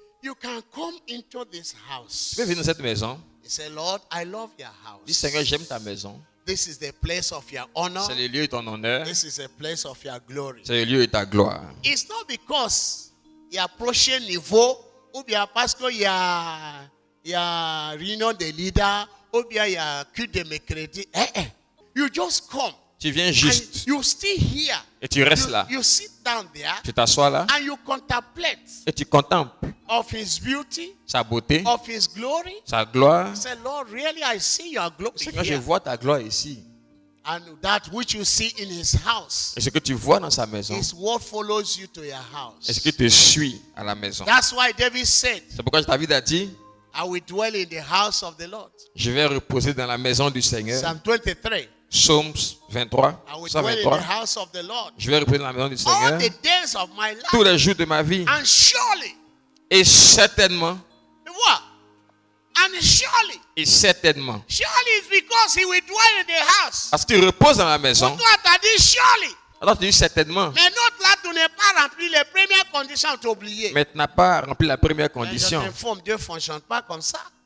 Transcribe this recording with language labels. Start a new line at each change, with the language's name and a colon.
English: You can come into this house.
French: Tu peux venir dans cette maison.
English: You say, Lord, I love your
French: Dis,
English: house.
French: Seigneur, j'aime ta maison.
English: This is the place of your honor.
French: C'est le lieu de ton honneur.
English: This is the place of your glory.
French: C'est le lieu de ta gloire.
English: It's not because
French: il y a prochain niveau, ou bien parce qu'il y a réunion des leaders, ou bien il y a culte de mercredi.
English: You just come.
French: Tu viens
English: And
French: juste
English: you stay here.
French: et tu restes là.
English: You sit down there
French: Tu t'assois là
English: and you contemplate
French: et tu contemples
English: of his beauty,
French: sa beauté,
English: of his glory.
French: sa gloire.
English: Say, Lord, really I see your glory
French: Seigneur, je
English: here.
French: vois ta gloire ici.
English: And that which you see in his house
French: Et ce que tu vois dans sa maison,
English: is what follows you to your
French: et ce
English: house.
French: qui te suit à la maison.
English: That's why David said,
French: C'est pourquoi David a dit,
English: I will dwell in the house of the Lord.
French: je vais reposer dans la maison du Seigneur.
English: Psalm 23.
French: Psaume 23,
English: I will dwell in the 123. house of the Lord
French: Je vais reposer dans la maison du
English: all
French: Seigneur
English: the days of my
French: tous
English: life.
French: les jours de ma vie.
English: And surely,
French: Et certainement,
English: what? And surely, it's because he will dwell in the house.
French: parce qu'il repose dans la maison. Toi, t'as dit surely. Alors tu dis certainement, Mais notre là, tu n'es pas rempli les premières conditions, tu as oublié. mais tu n'as pas rempli la première Mais je condition. t'informe, Dieu ne fonctionne pas comme ça.